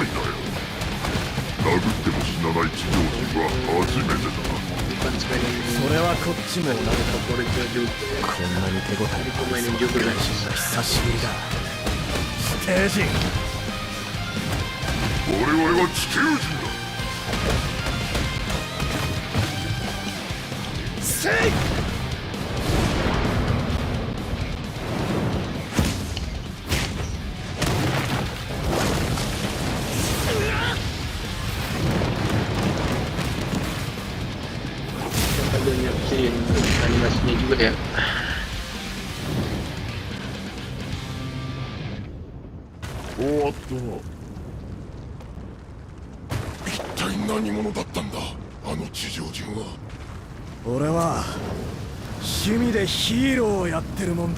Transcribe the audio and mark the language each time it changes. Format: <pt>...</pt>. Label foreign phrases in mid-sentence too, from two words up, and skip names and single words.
<ja>殴っても死なない地上人は初めてだな。それはこっちも同じだ。</ja> <id>favoritnya juga</id> <ja>こんなに手応え</ja> <id>ini pemainin juga guys.</id> <ja>久しぶりだ。地底人。我々は地球人だ。せい。</ja> <id>Ada nyaksiin animasinya juga ya.</id> <ja>終わったな。一体何者だったんだ、あの地上人は。俺は趣味でヒーローをやってるもんだ。</ja>